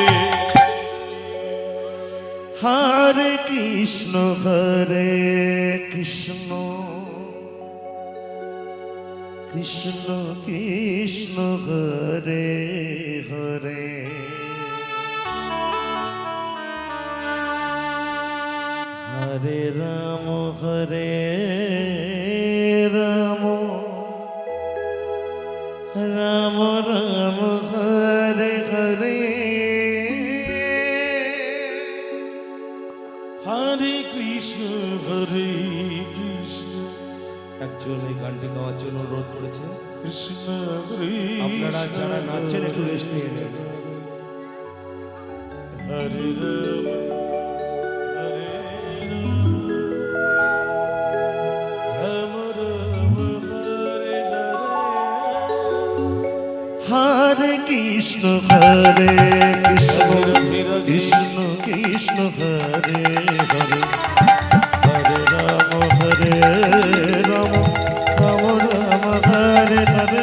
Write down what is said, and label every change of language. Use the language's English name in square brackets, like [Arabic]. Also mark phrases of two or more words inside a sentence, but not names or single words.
[Sanskrit] হরে কৃষ্ণ কৃষ্ণ কৃষ্ণ কৃষ্ণ হরে হরে হরে রাম রাম রাম হরে হরে Hare Krishna [Bangla] একজন এই গানটি গাওয়ার জন্য অনুরোধ করেছে। [Sanskrit] Krishna [Bangla] আপনারা যারা নাচছেন একটু রেস্ট নিয়ে নেন। [Sanskrit] Hare Rama Hare Rama Rama Hare Hare হরে কৃষ্ণ কৃষ্ণ কৃষ্ণ হরে হরে হরে রাম রাম রাম রাম হরে হরে